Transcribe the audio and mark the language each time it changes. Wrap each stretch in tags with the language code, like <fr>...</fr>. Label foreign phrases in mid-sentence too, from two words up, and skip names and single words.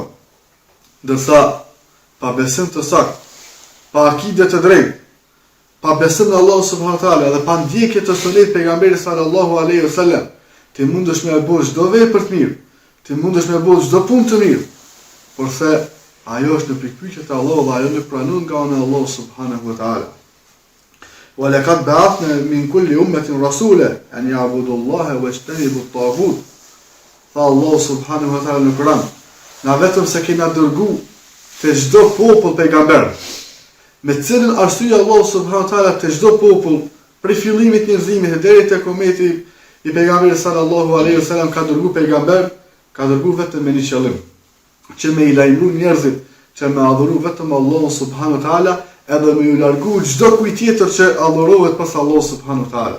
<sq>Ndërsa pa besim të saktë, pa akide të drejtë, pa besim në Allah</sq> <ar>سبحانه وتعالى</ar> <sq>dhe pa ndjekje të sunetit pejgamberit</sq> <ar>صلى الله عليه وسلم,</ar> <sq>ti mundesh me bësh çdo vepër të mirë, ti mundesh me bësh çdo punë të mirë, por se ajo është në pikpyetje të Allahut dhe ajo nuk pranon nga ana e Allahut</sq> <ar>سبحانه وتعالى. ولقد بعثنا من كل أمة رسولا أن يعبدوا الله ويجتنبوا الطاغوت.</ar> <sq>Fa Allah</sq> <ar>سبحانه وتعالى</ar> <sq>në Kur'an, na vetëm se kena dërgu te çdo popull pejgamber. Me cilën arsye Allah</sq> <ar>سبحانه وتعالى</ar> <sq>te çdo popull, prej fillimit të njerëzimit deri te kometi i pejgamberit</sq> <ar>صلى الله عليه وسلم</ar> <sq>ka dërgu pejgamber, ka dërgu vetëm me një qëllim, që me i lajmëru njerëzit, që me adhuru vetëm Allah</sq> <ar>سبحانه وتعالى,</ar> <sq>edhe me ju largu çdo kujt tjetër që adhurohet pas Allah</sq> <ar>سبحانه وتعالى.</ar>